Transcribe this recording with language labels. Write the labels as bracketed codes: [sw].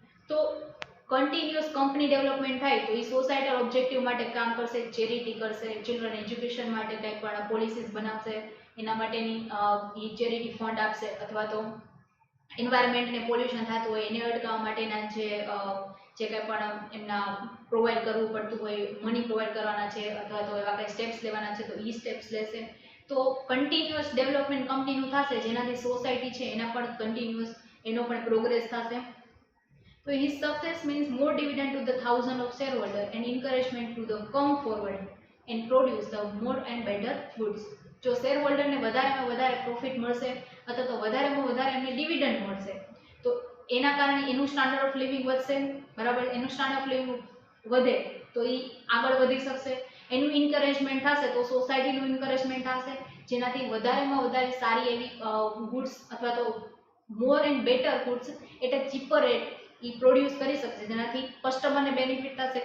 [gu] તો continuous company development થાય તો એ સોસાયટલ ઓબ્જેક્ટિવ માટે કામ કરશે, ચેરિટી કરશે, ચિલ્ડ્રન એજ્યુકેશન માટે કંઈક પણ પોલિસીસ બનાવશે, એના માટેની એ ચેરિટી ફંડ આપશે, અથવા તો એન્વાયરમેન્ટને પોલ્યુશન થતું હોય એને અટકાવવા માટેના જે કંઈ પણ એમના પ્રોવાઈડ કરવું પડતું હોય, મની પ્રોવાઈડ કરવાના છે અથવા તો એવા કંઈ સ્ટેપ્સ લેવાના છે તો એ સ્ટેપ્સ લેશે. તો કન્ટિન્યુઅસ ડેવલપમેન્ટ કંપનીનું થશે જેનાથી સોસાયટી છે એના પણ કન્ટિન્યુઅસ એનો પણ પ્રોગ્રેસ થશે. [en] તો his success means more dividend to the thousand of shareholder and encouragement to the come forward and produce the more and better goods. [gu] જો શેર હોલ્ડરને વધારેમાં વધારે પ્રોફિટ મળશે અથવા તો વધારેમાં વધારે એમને ડિવિડન્ડ મળશે તો એના કારણે એનું સ્ટાન્ડર્ડ ઓફ લિવિંગ વધશે, બરાબર. એનું સ્ટાન્ડર્ડ ઓફ લિવિંગ વધે તો એ આગળ વધી શકશે, એનું ઇન્કરેજમેન્ટ થશે તો સોસાયટીનું ઇન્કરેજમેન્ટ થશે, જેનાથી વધારેમાં વધારે સારી એવી ગુડ્સ અથવા તો મોર એન્ડ બેટર ગુડ્સ એટલે ચીપર રેટ એ પ્રોડ્યુસ કરી શકશે, જેનાથી કસ્ટમરને બેનિફિટ થશે.